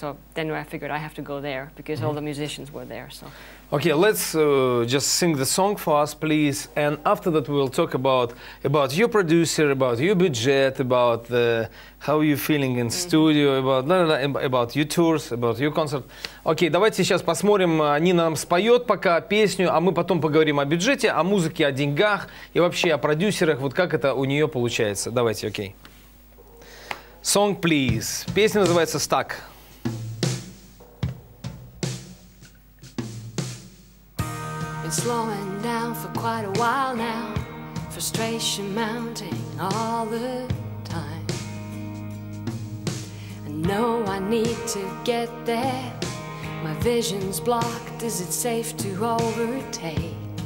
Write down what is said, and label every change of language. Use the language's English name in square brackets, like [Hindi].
[English] So then I figured I have to go there because all the musicians were there. So. Okay, let's just sing the song for us, please. And after that, we'll talk about your producer, about your budget, about how you're feeling in studio, about your tours, about your concert. [Russian] Окей, давайте сейчас посмотрим. Нина нам споет пока песню, а мы потом поговорим о бюджете, о музыке, о деньгах и вообще о продюсерах. Вот как это у нее получается. Давайте, окей. [English] Song, please. [Russian] Песня называется «Stuck». [English] Slowing down for quite a while now, frustration mounting all the time. I know I need to get there, my vision's blocked, is it safe to overtake?